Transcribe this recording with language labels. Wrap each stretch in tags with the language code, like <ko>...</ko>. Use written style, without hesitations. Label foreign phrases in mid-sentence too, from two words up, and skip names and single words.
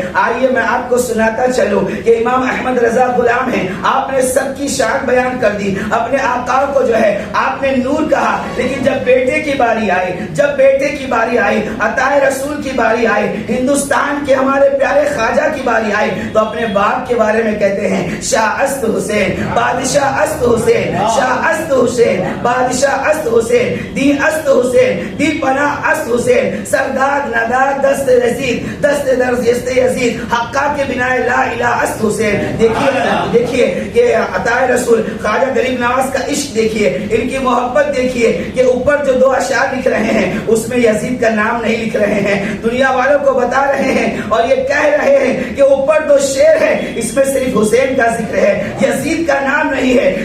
<ur>آئیے میں آپ کو سناتا چلوں کہ امام احمد رضا غلام ہیں، آپ نے سب کی شان بیان کر دی، اپنے آقا کو جو ہے آپ نے نور کہا، لیکن جب بیٹے کی باری آئی، عطا رسول کی باری آئی، ہندوستان کے ہمارے پیارے خواجہ کی باری آئی تو اپنے باپ کے بارے میں کہتے ہیں</ur> <fa>شاہ است حسین، بادشاہ است حسین، شاہ است حسین، بادشاہ است حسین، دی است حسین، دی پناہ است حسین، سردار ندار دست رزید، دست درز یزید، حقا کے بنا لا الہ است حسین۔</fa> <ur>دیکھیے کہ عطا رسول خواجہ غریب نواز کا عشق دیکھیے، ان کی محبت دیکھیے کہ اوپر جو دو اشعار لکھ رہے ہیں اس میں یزید کا نام نہیں لکھ رہے ہیں، دنیا والوں کو بتا رہے ہیں اور یہ کہہ رہے ہیں کہ اوپر دو شعر ہے اس میں صرف حسین کا ذکر ہے، یزید کا نام نہیں ہے۔</ur>